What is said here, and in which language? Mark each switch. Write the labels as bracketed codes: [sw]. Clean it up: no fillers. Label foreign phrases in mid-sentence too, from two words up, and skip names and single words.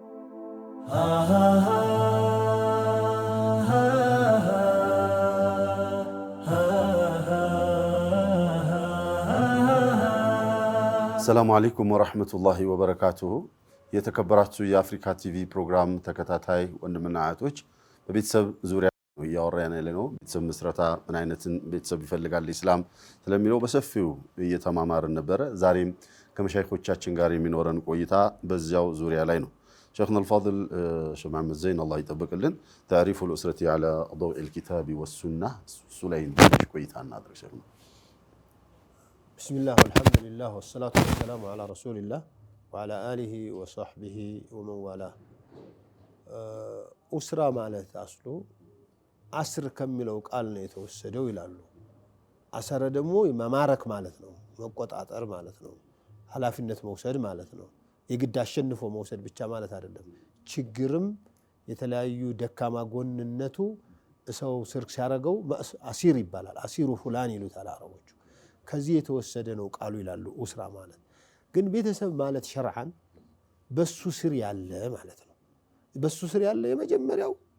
[ar] السلام عليكم ورحمة الله وبركاته። [am] የተከበራችሁ የአፍሪካ ቲቪ ፕሮግራም ተከታታይ ወንድምና እህቶች በቤተሰብ ዙሪያ ያወራን ያለነው ቤተሰብ መስረታ ምን አይነትን ቤተሰብ ይፈልጋል ኢስላም ስለሚለው በሰፊው እየተማማርን ነበረ። ዛሬም ከመሻይኾቻችን ጋር የሚኖረን ቆይታ በዚያው ዙሪያ ላይ ነው። [ar] شيخنا الفاضل [am] ሸህ መሐመድ ዘይን አላህ ይጠብቅልን ታሪፉ [ar] الأسرة على ضوء الكتاب والسنة [am] ሱላይን ቆይታ እናድርግ ሸይኽ። [ar] بسم الله والحمد لله والصلاة والسلام على رسول الله وعلى آله وصحبه ومن والاه أسرة [am] ማለት [ar] أصله أسر [am] ከሚለው ቃል ነው የተወሰደው ይላሉ። አሰረ ደግሞ መማረክ ማለት ነው፣ መቆጣጠር ማለት ነው፣ ኃላፊነት መውሰድ ማለት ነው። የግድ አሸንፎ መውሰድ ብቻ ማለት አይደለም። ችግርም የተለያዩ ደካማ ጎንነቱ ሰው ስር ሲያረገው አሲር ይባላል። [ar] أسير فلان [am] ይሉታል አረቦቹ። ከዚህ የተወሰደ ነው ቃሉ ይላሉ ኡስራ ማለት። ግን ቤተሰብ ማለት ሸርዓን በሱ ስር ያለ ማለት ነው። በሱ ስር ያለ የመጀመሪያው